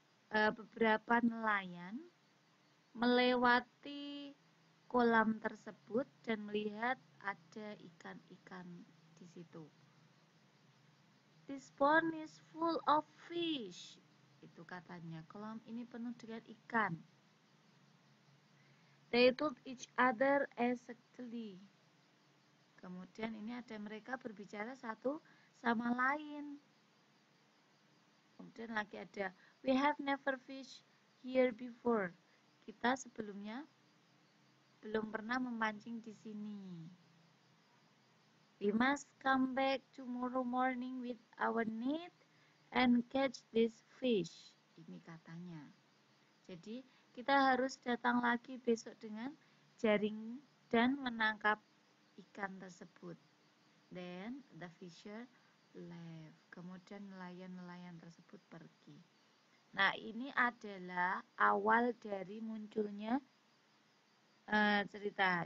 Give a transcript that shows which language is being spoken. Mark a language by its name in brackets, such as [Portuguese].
[Indonesian] Beberapa nelayan melewati kolam tersebut dan melihat ada ikan-ikan di situ. [English] This pond is full of fish. [Indonesian] Itu katanya, kolam ini penuh dengan ikan. [English] They told each other excitedly. [Indonesian] Kemudian ini ada mereka berbicara satu sama lain. Kemudian lagi ada, [English] we have never fished here before. [Indonesian] Kita sebelumnya belum pernah memancing di sini. [English] We must come back tomorrow morning with our net and catch this fish. [Indonesian] Ini katanya. Jadi kita harus datang lagi besok dengan jaring dan menangkap ikan tersebut. [English] Then the fisher left. [Indonesian] Kemudian nelayan-nelayan tersebut pergi. Nah, ini adalah awal dari munculnya cerita.